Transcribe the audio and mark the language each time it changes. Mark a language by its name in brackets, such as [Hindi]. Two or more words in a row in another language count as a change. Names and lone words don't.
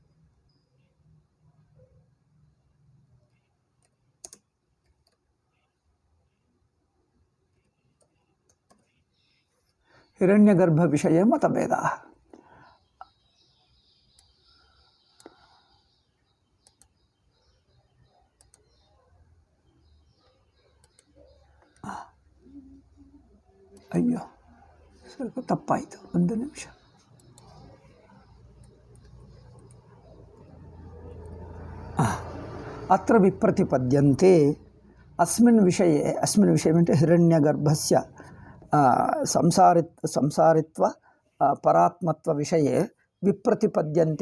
[Sanskrit] हिरण्यगर्भविषये मतभेदाः। [Kannada] अय्यो ಸ್ವಲ್ಪ ತಪ್ಪಾಯಿತು, ಒಂದು ನಿಮಿಷ। [Sanskrit] अत्र विप्रतिपद्यन्ते अस्मिन् विषये मीन्स् हिरण्यगर्भस्य संसारित्व परात्मत्व विषये विप्रतिपद्यन्ते।